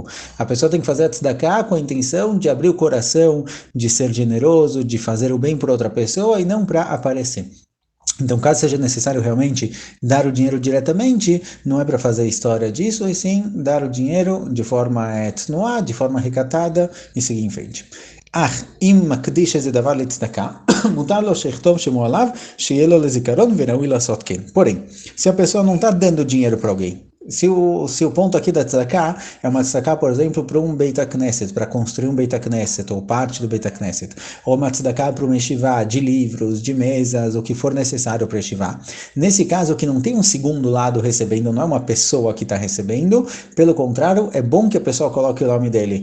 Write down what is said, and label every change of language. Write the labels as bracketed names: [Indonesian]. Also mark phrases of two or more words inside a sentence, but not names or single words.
[Portuguese] A pessoa tem que fazer a tzedakah com a intenção de abrir o coração, de ser generoso, de fazer o bem por outra pessoa e não para aparecer. Então, caso seja necessário realmente dar o dinheiro diretamente, não é para fazer história disso, e sim dar o dinheiro de forma tznuá, de forma recatada e seguir em frente. [Hebrew] אם מקדיש איזה דבר לצדקה, מותר לו שיכתוב שמו עליו, שיהיה לו לזיכרון וראוי לעשות כן. [Portuguese] Porém, se a pessoa não está dando dinheiro para alguém, se o ponto aqui da tzedakah é uma tzedakah, por exemplo, para um [Hebrew] בית הכנסת, [Portuguese] para construir um [Hebrew] בית הכנסת, [Portuguese] ou parte do [Hebrew] בית הכנסת, [Portuguese] ou uma tzedakah para uma yeshivá, de livros, de mesas, o que for necessário para yeshivá. Nesse caso, que não tem um segundo lado recebendo, não é uma pessoa que está recebendo, pelo contrário, é bom que a pessoa coloque o nome dele.